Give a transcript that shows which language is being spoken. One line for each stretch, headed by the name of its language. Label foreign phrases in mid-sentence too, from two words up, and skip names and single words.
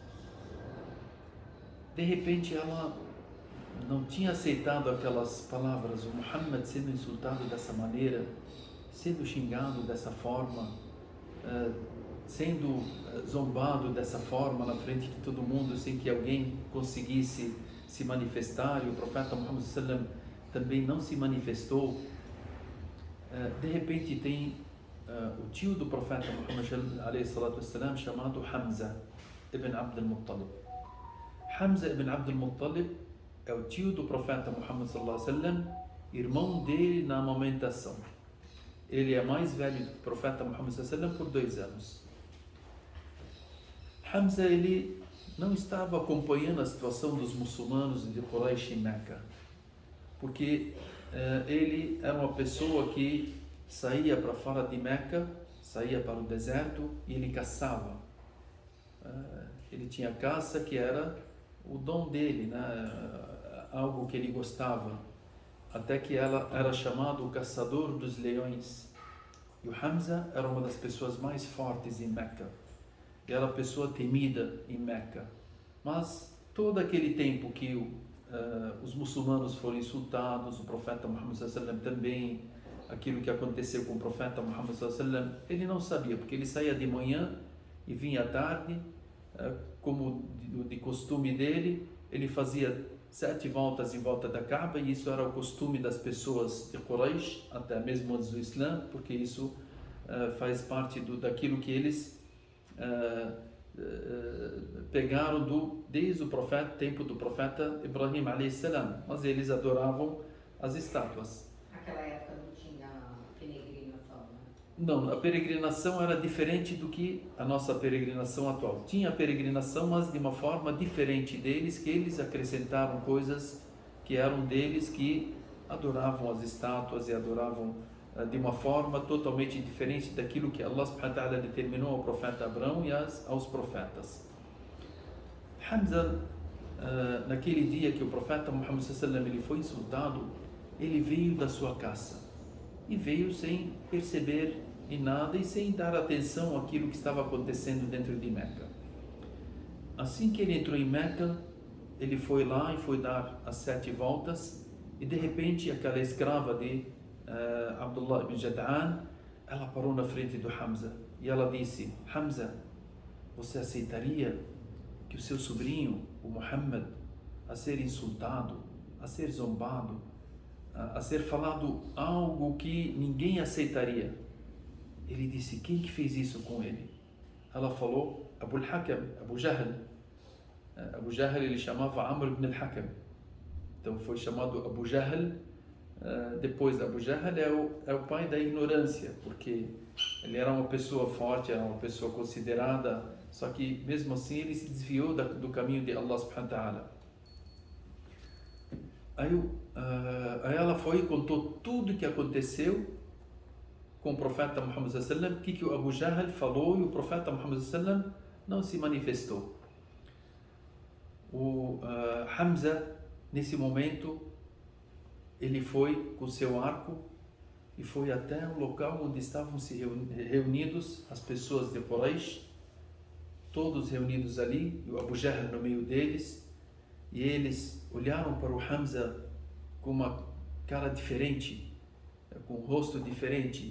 Portuguese: De repente ela não tinha aceitado aquelas palavras, o Muhammad sendo insultado dessa maneira, sendo xingado dessa forma, sendo zombado dessa forma na frente de todo mundo, sem que alguém conseguisse se manifestar, e o profeta Muhammad
Arabic: صلى الله عليه وسلم
Portuguese: também não se manifestou. De repente tem o tio do profeta Muhammad
Arabic: عليه الصلاة والسلام,
Portuguese: chamado Hamza ibn Abd al-Muttalib. Hamza ibn Abd al-Muttalib é o tio do profeta Muhammad
Arabic: صلى الله عليه وسلم,
Portuguese: irmão dele na amamentação. Ele é mais velho do que o profeta Muhammad
Arabic: صلى الله عليه وسلم
Portuguese: por 2 anos. Hamza ele não estava acompanhando a situação dos muçulmanos de Quraysh em Meca, porque ele era uma pessoa que saía para fora de Meca, saía para o deserto e ele caçava. Ele tinha caça, que era o dom dele, né? Algo que ele gostava, até que ela era chamado o caçador dos leões. E o Hamza era uma das pessoas mais fortes em Meca, e era a pessoa temida em Meca. Mas todo aquele tempo que os muçulmanos foram insultados, o profeta Muhammad
Arabic: صلى الله عليه وسلم
Portuguese: também, aquilo que aconteceu com o
Arabic: profeta Muhammad sallallahu alaihi wasallam,
Portuguese: ele não sabia, porque ele saía de manhã e vinha à tarde, como de costume dele, ele fazia 7 voltas em volta da Kaaba, e isso era o costume das pessoas de Quraysh, até mesmo antes do Islã, porque isso faz parte daquilo que eles pegaram desde o tempo do profeta Ibrahim
Arabic: عليه السلام,
Portuguese: mas eles adoravam as estátuas. Naquela época não tinha peregrinação, né? Não, a peregrinação era diferente do que a nossa peregrinação atual. Tinha a peregrinação, mas de uma forma diferente deles, que eles acrescentaram coisas que eram deles, que adoravam as estátuas e adoravam de uma forma totalmente diferente daquilo que Allah
Arabic: سبحانه وتعالى
Portuguese: determinou ao profeta Abraão e aos profetas. Hamza, naquele dia que o profeta Muhammad
Arabic: صلى الله عليه وسلم
Portuguese: ele foi insultado, ele veio da sua caça e veio sem perceber em nada e sem dar atenção àquilo que estava acontecendo dentro de Meca. Assim que ele entrou em Meca, ele foi lá e foi dar as 7 voltas, e de repente aquela escrava de Abdullah ibn Jud'an, ela parou na frente do Hamza e ela disse: Hamza, você aceitaria que o seu sobrinho, o Muhammad, a ser insultado, a ser zombado, a ser falado algo que ninguém aceitaria. Ele disse: quem que fez isso com ele? Ela falou: Abu al-Hakam, Abu Jahl. Abu Jahl ele chamava Amr ibn al-Hakam. Então foi chamado Abu Jahl. Depois Abu Jahl é o pai da ignorância, porque ele era uma pessoa forte, era uma pessoa considerada, só que mesmo assim ele se desviou do caminho de Allah
Arabic: سبحانه وتعالى.
Portuguese: Aí ela foi e contou tudo o que aconteceu com o profeta Muhammad
Arabic: صلى الله عليه وسلم,
Portuguese: que o Abu Jahl falou e o profeta Muhammad
Arabic: صلى الله عليه وسلم
Portuguese: não se manifestou. O Hamza, nesse momento, ele foi com seu arco e foi até o local onde estavam se reunidos as pessoas de Quraysh, todos reunidos ali, e o Abu Jahl no meio deles, e eles olharam para o Hamza com uma cara diferente, com um rosto diferente.